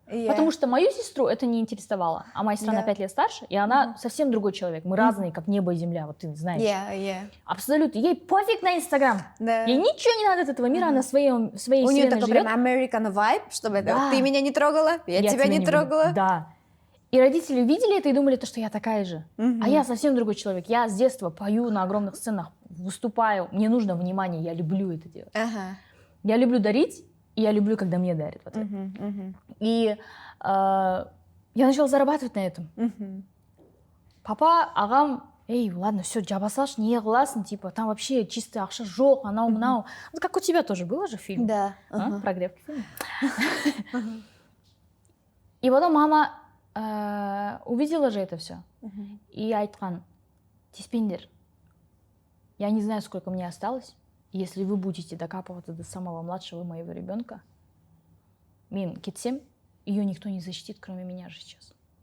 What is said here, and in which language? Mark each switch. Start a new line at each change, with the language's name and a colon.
Russian: Потому что мою сестру это не интересовало. А моя сестра на 5 лет старше, и она совсем другой человек. Мы разные, как небо и земля, вот ты знаешь. Абсолютно. Ей пофиг на Инстаграм. Ей ничего не надо от этого мира, она своей вселенной живет. У нее такой прям
English: American vibe,
Russian: чтобы ты меня не трогала, я тебя не трогала. Да. И родители видели это и думали, что я такая же. А я совсем другой человек. Я с детства пою на огромных сценах, выступаю. Мне нужно внимание, я люблю это делать. Я люблю дарить. И я люблю, когда мне дарят. Вот и я начала зарабатывать на этом.
Kazakh: Папа, ағам, эй, ладно, все, жаба салшы, не қыласың, типа,
Russian: там вообще чистый
Kazakh: ақша жоқ, анау-мынау.
Russian: Как у тебя тоже было же фильм? Да. Прогрев фильм. И потом мама увидела же это все.
Kazakh: И айтқан, тиспеңдер,
Russian: я не знаю, сколько мне осталось. Если вы будете докапываться до самого младшего моего ребенка,
Kazakh: мен кетсем,
Russian: ее никто не защитит, кроме меня же сейчас.